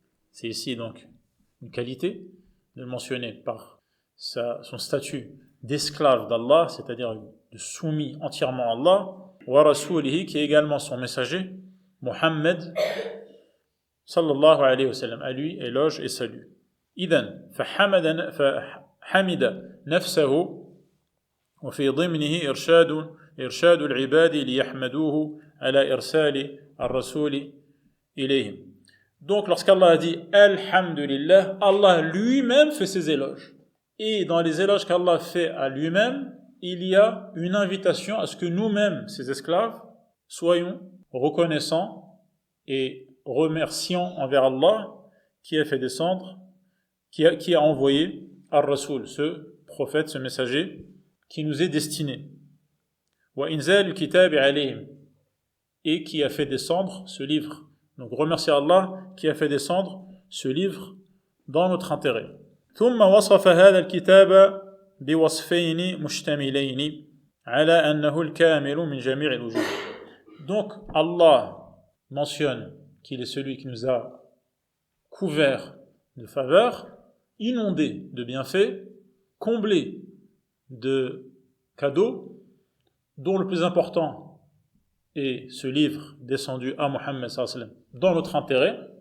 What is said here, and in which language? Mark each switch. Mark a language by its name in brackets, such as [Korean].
[French] C'est ici donc une qualité de le mentionner par son statut d'esclave d'Allah, c'est-à-dire de soumis entièrement à Allah, [Arabic] wa rasulihi, [French] qui est également son messager, Muhammad sallallahu alayhi wa sallam, à lui éloge et salut. [Arabic] Idhan, فحمد نفسه وفي ضمنه إرشاد العباد ليحمدوه على إرسال الرسول إليهم. [French] Donc lorsqu'Allah a dit Alhamdulillah, Allah lui-même fait ses éloges. Et dans les éloges qu'Allah fait à lui-même, il y a une invitation à ce que nous-mêmes, ses esclaves, soyons reconnaissants et remerciants envers Allah qui a fait descendre, qui a envoyé Ar-Rasul, ce prophète, ce messager, qui nous est destiné. [Arabic] Wa inzal al-kitab alayhim, [French] et qui a fait descendre ce livre. Donc remercier Allah qui a fait descendre ce livre dans notre intérêt. [Arabic] ثم وصف هذا الكتاب بوصفين مشتملين على أنه الكامل من جميع الوجوه. [French] Donc Allah mentionne qu'il est celui qui nous a couverts de faveurs inondé de bienfaits, comblé de cadeaux, dont le plus important est ce livre descendu à Mohammed sallallahu alayhi wa sallam dans notre intérêt.